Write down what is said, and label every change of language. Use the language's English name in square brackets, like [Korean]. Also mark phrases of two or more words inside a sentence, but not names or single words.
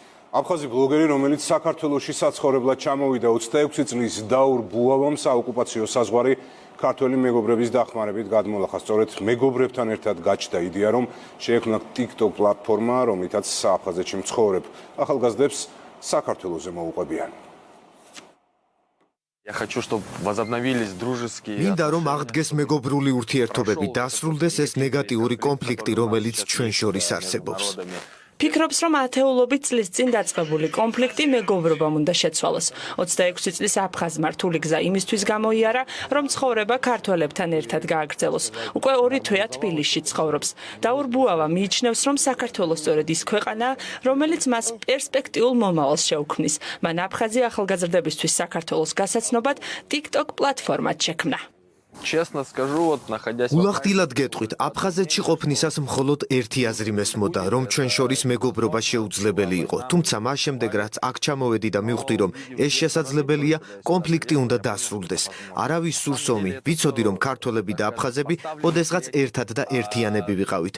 [Georgian] აფხაზი ბლოგერი, რომელიც საქართველოში საცხოვრებლად ჩამოვიდა 26 წლის დაურ ბუავამ საოკუპაციო საზღვარი ქართველი მეგობრების დახმარებით გადმოლახა. სწორედ მეგობრებთან ერთად გაჩნდა იდეა, რომ შეექმნა TikTok პლატფორმა, რომლითაც აფხაზეთში მცხოვრებ ახალგაზრდებს საქართველოზე მოუყვებიან. [Russian] Я хочу, чтобы возобновились дружеские. [Georgian] მინდა რომ აღდგეს მეგობრული ურთიერთობები, დასრულდეს ეს ნეგატიური კონფლიქტი, რომელიც ჩვენ შორის არსებობს. ფიქრობს, რომ ათეულობით წლის წინ დაწყებული კონფლიქტი მეგობრობამ უნდა შეცვალოს. 26 წლის აფხაზმა რთული გზა იმისთვის გამოიარა, რომ ცხოვრება ქართველებთან ერთად გააგრძელოს. უკვე 2 თვეა თბილისში ცხოვრობს. დაურ ბუავა მიიჩნევს, რომ საქართველოს სწორედ ის ქვეყანაა, რომელიც მას პერსპექტიულ მომავალს შეუქმნის. მან აფხაზი ახალგაზრდებისთვის საქართველოს გასაცნობად TikTok პლატფორმად შექმნა. [Russian] Честно скажу, вот находясь [Georgian] ულახდილად გეტყვით, აფხაზეთში ყოფნისას მხოლოდ ერთი აზრი მესმოდა, რომ ჩვენ შორის მეგობრობა შეუძლებელი იყო. თუმცა მას შემდეგ, რაც აქ ჩამოვედი და მივხვდი, რომ ეს შესაძლებელია, კონფლიქტი უნდა დასრულდეს. არავის სურს ომი, ვიცოდი, რომ ქართველები და აფხაზები ოდესღაც ერთად და ერთიანები ვიყავით.